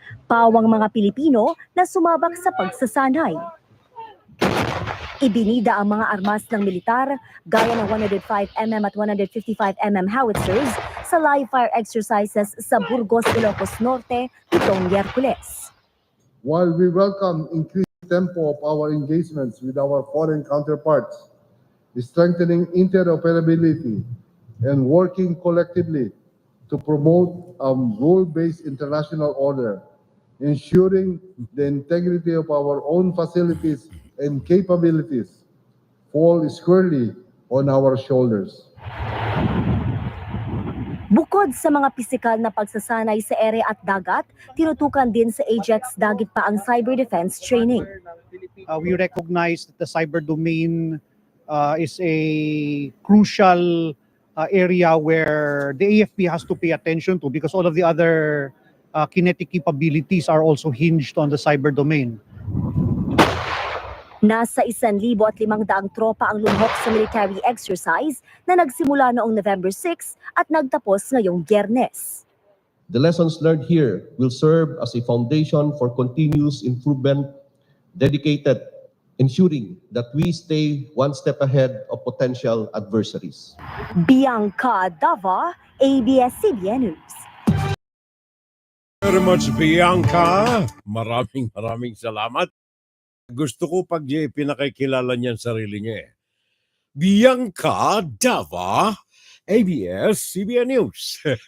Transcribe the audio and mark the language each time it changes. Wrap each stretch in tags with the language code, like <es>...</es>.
<tl>Pawang mga Pilipino na sumabak sa pagsasanay. Ibinida ang mga armas ng militar gaya ng 105mm at 155mm howitzers sa live fire exercises sa Burgos, Ilocos Norte nitong Miyerkules.</tl> <en>While we welcome increased tempo of our engagements with our foreign counterparts, strengthening interoperability and working collectively to promote a rule-based international order, ensuring the integrity of our own facilities and capabilities fall squarely on our shoulders.</en> <tl>Bukod sa mga pisikal na pagsasanay sa ere at dagat, tinutukan din sa AJEX Dagit Pa ang cyber defense training.</tl> <en>We recognize that the cyber domain is a crucial area where the AFP has to pay attention to because all of the other kinetic capabilities are also hinged on the cyber domain.</en> <tl>Nasa 1,500 tropa ang lumhok sa military exercise na nagsimula noong November 6 at nagtapos ngayong Biyernes.</tl> <en>The lessons learned here will serve as a foundation for continuous improvement, dedicated ensuring that we stay one step ahead of potential adversaries.</en> <tl>Bianca Dava, ABS-CBN News.</tl> <en>Very much,</en> <tl>Bianca. Maraming salamat. Gusto ko pag pinakikilala niya ang sarili niya. Bianca Dava, ABS-CBN News.</tl>